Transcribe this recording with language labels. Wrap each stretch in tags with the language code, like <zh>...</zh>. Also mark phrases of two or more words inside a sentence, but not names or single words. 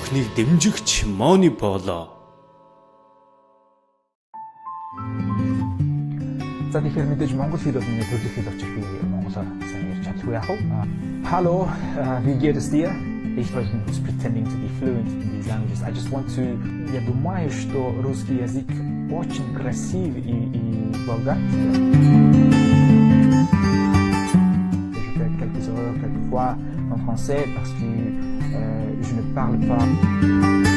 <mn>дэмжигч Мони болоо. За тэгэхээр мэдээж монгол хэл бол миний төрөлх хэл учраас би монголоор сайн ярьж чадахгүй яах вэ?</mn> <de>Hallo, wie geht es dir? Ich spreche</de> <en>pretending to be fluent in these languages. I just want to...</en> <ru>Я думаю, что русский язык очень красив и богатый.</ru> <fr>Je fais quelques erreurs quelquefois en français parce que je ne parle pas.</fr>